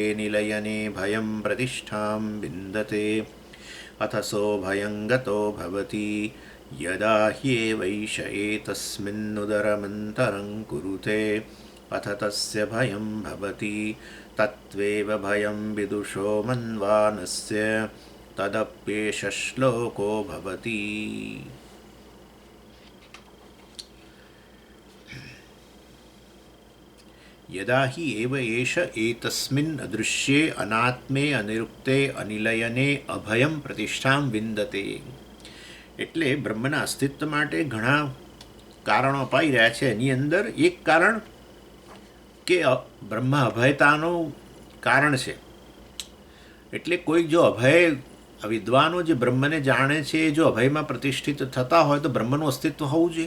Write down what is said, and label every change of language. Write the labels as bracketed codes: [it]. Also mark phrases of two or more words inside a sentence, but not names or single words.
[sa] निलयने भयं प्रतिष्ठां विन्दते अथ सो भयं गतो भवति यदा ह्येवैष एतस्मिन्नुदरमन्तरं कुरुते अथ तस्य भयं भवति तत्त्वेव भयं विदुषो मन्वानस्य तदप्येष श्लोको भवति। यदा हि एव एष एतस्मिन् अदृश्ये अनात्मे अनिरुक्ते अनिलयने અભયમ પ્રતિષ્ઠામ વિંદતે। [gu] એટલે બ્રહ્મના અસ્તિત્વ માટે ઘણા કારણો અપાઈ રહ્યા છે. એની અંદર એક કારણ કે બ્રહ્મ અભયતાનું કારણ છે. એટલે કોઈ જો અભય વિદ્વાનો જે બ્રહ્મને જાણે છે જો અભયમાં પ્રતિષ્ઠિત થતા હોય તો બ્રહ્મનું અસ્તિત્વ હોવું જોઈએ.